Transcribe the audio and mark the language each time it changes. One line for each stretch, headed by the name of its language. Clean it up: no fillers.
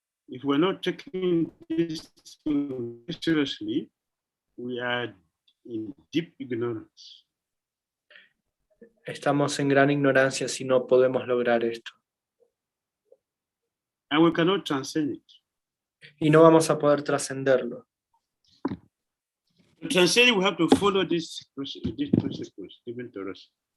English: If we're not taking this seriously, we are in deep ignorance.
Spanish: Estamos en gran ignorancia si no podemos lograr esto.
English: And we cannot transcend it.
Spanish: Y no vamos a poder trascenderlo.
English: To transcend it, we have to follow these principles given to us.